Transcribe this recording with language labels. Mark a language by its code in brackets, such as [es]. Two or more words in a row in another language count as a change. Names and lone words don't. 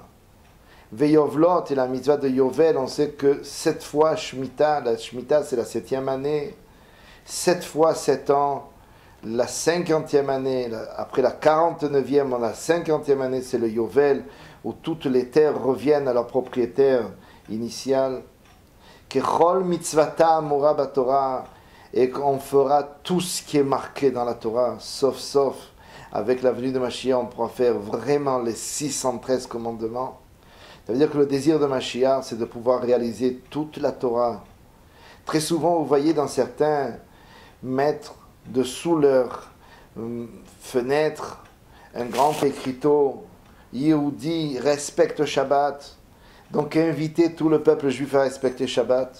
[fr] Veyovlot, et la mitzvah de Yovel, on sait que 7 fois Shemitah, la Shemitah c'est la 7e année. 7 fois 7 ans, la 50e année, après la 49e, la 50e année c'est le Yovel, où toutes les terres reviennent à leur propriétaire initial. [he] ככל מצוותיה האמורה בתורה, [fr] et qu'on fera tout ce qui est marqué dans la Torah, sauf, avec la venue de Mashiach, on pourra faire vraiment les 613 commandements. Ça veut dire que le désir de Mashiach, c'est de pouvoir réaliser toute la Torah. Très souvent, vous voyez dans certains mettre dessous leur fenêtre un grand écriteau, Yehudi respecte Shabbat, donc inviter tout le peuple juif à respecter Shabbat.